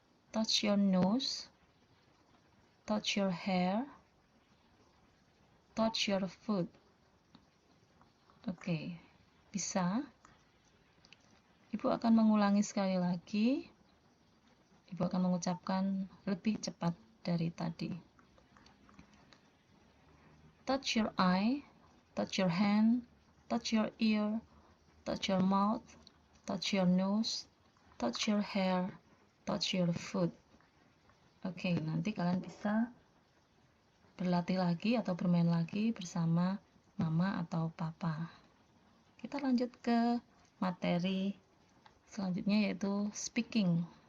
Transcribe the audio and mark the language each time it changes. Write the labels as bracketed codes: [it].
[en] Touch your nose. Touch your hair. Touch your foot. [id] Oke, bisa? Ibu akan mengulangi sekali lagi. Ibu akan mengucapkan lebih cepat dari tadi. [en] Touch your eye, touch your hand, touch your ear, touch your mouth, touch your nose, touch your hair, touch your foot. [id] Oke, nanti kalian bisa berlatih lagi atau bermain lagi bersama mama atau papa. Kita lanjut ke materi selanjutnya, yaitu speaking.